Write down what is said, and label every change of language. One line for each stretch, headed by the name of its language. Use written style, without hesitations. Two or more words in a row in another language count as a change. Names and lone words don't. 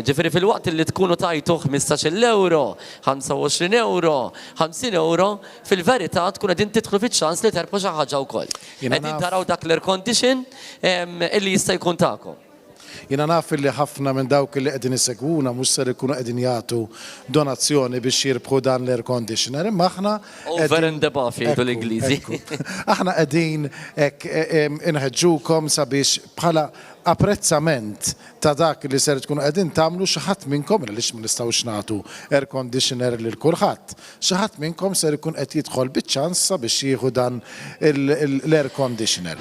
Maltese: Ġifieri fil-waqt li tkunu tajtu 15 euro, 25 euro, 50 euro, fil-verità tkun qegħdin tidħlu fiċ-ċans li terbħu xi ħaġa wkoll. Qegħdin taraw dak l-
English: air condition
Maltese: illi jista' jkun tagħkom. Jiena naf li ħafna minn dawk li qegħdin isegwuna mhux ser ikunu qegħdin jagħtu donazzjoni biex jirbħu dan l-
English: air conditioner,
Maltese: imma aħna
English: over and above
Maltese: jgħidu l-Ingliżi. Aħna qegħdin inħeġġukom sabiex bħala apprezzament ta' dak li ser tkunu qegħdin tagħmlu xi ħadd minnkom għaliex ma nistgħux nagħtu
English: air conditioner
Maltese: lil kulħadd. Xi ħadd minnkom ser ikun qed jidħol biċ-ċans sabiex jieħu dan l-
English: air conditioner.